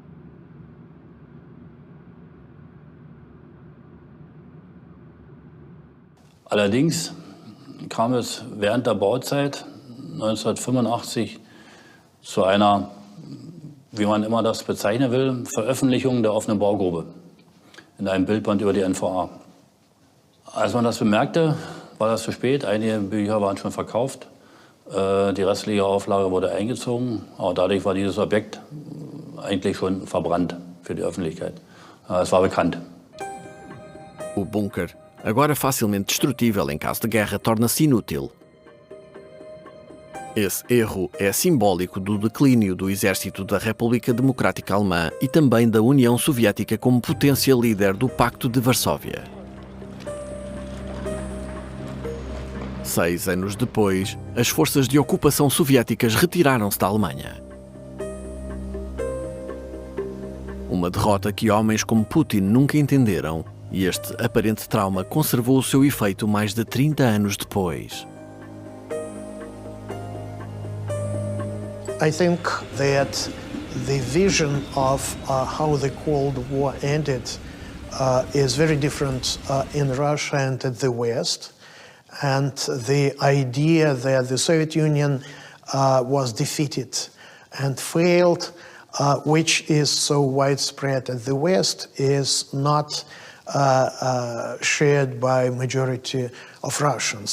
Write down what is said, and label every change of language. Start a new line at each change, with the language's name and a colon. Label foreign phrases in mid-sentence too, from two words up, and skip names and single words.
German: Allerdings kam es während der Bauzeit 1985 zu einer, wie man immer das bezeichnen will, Veröffentlichung der offenen Baugrube in einem Bildband über die NVA. Als man das bemerkte, war das zu spät. Einige Bücher waren schon verkauft. Die restliche Auflage wurde eingezogen. Aber dadurch war dieses Objekt eigentlich schon verbrannt für die Öffentlichkeit. Es war bekannt.
Portuguese: O bunker, agora facilmente destrutível em caso de guerra, torna-se inútil. Esse erro é simbólico do declínio do exército da República Democrática Alemã e também da União Soviética como potência líder do Pacto de Varsóvia. 6 anos depois, as forças de ocupação soviéticas retiraram-se da Alemanha. Uma derrota que homens como Putin nunca entenderam, e este aparente trauma conservou o seu efeito mais de 30 anos depois.
English: I think that the vision of how the Cold War ended is very different in Russia and at the West. And the idea that the Soviet Union was defeated and failed, which is so widespread at the West, is not shared by majority of Russians.